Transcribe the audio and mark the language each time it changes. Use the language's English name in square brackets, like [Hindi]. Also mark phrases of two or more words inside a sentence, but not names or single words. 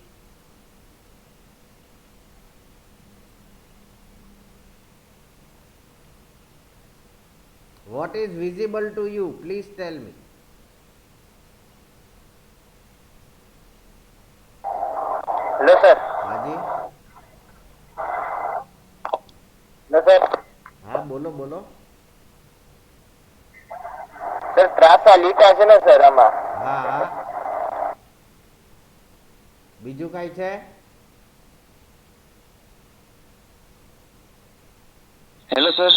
[English] What is visible to you? Please tell me. Hello sir. [Gujarati] હાજી. [English] Hello sir. [Gujarati] હા બોલો બોલો. સર ત્રાસા લીટા છે ને સર આમાં. હા હા. બીજું કઈ છે? [English] hello sir.